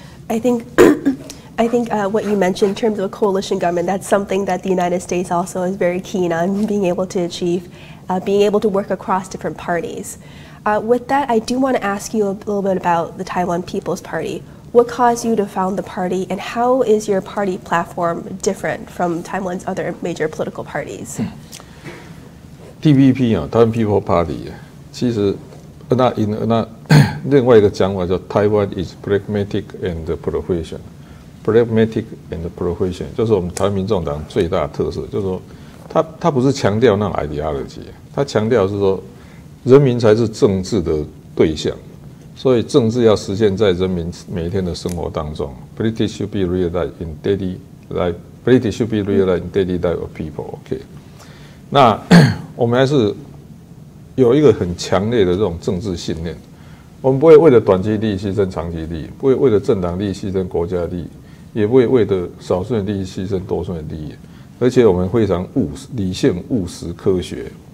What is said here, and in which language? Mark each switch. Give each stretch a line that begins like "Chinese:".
English: I think what you mentioned in terms of a coalition government, that's something that the United States also is very keen on being able to achieve, being able to work across different parties. With that, I do want to ask you a little bit about the Taiwan People's Party. What caused you to found the party, and how is your party platform different from Taiwan's other major political parties?
Chinese: TPP 啊，台湾 People Party 其实那另外一个讲法叫 Taiwan is pragmatic and professional。 pragmatic and professional 就是我们台湾民众党最大的特色，就是说它不是强调那种 ideology， 它强调是说人民才是政治的对象，所以政治要实现在人民每一天的生活当中 ， Politics should be realized in daily life.
English: Politics should be realized in daily life of people.
Chinese: OK， 那我们还是有一个很强烈的这种政治信念，我们不会为了短期利益牺牲长期利益，不会为了政党利益牺牲国家利益，也不会为了少数人利益牺牲多数人利益，而且我们非常理性、务实、科学。